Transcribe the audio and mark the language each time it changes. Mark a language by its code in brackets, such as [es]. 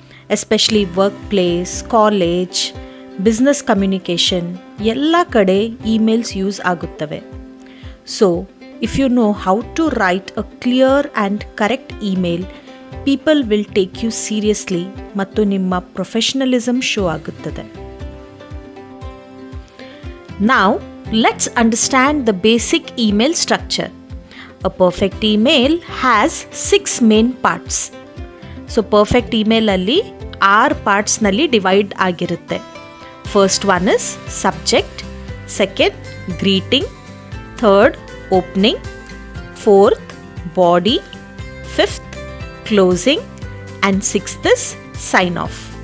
[kn] Especially work place, college, business communication ಎಲ್ಲ ಕಡೆ emails use ಆಗುತ್ತವೆ. [en] so if you know how to write a clear and correct email, people will take you seriously [kn] ಮತ್ತು ನಿಮ್ಮ professionalism show ಆಗುತ್ತದೆ. [en] Now, let's understand the basic email structure. A perfect email has 6 main parts. [kn] So, perfect email ಅಲ್ಲಿ 6 partsನಲ್ಲಿ divide ಆಗಿರುತ್ತೆ. [en] First one is subject, second greeting, third opening, fourth body, fifth closing and sixth is sign off.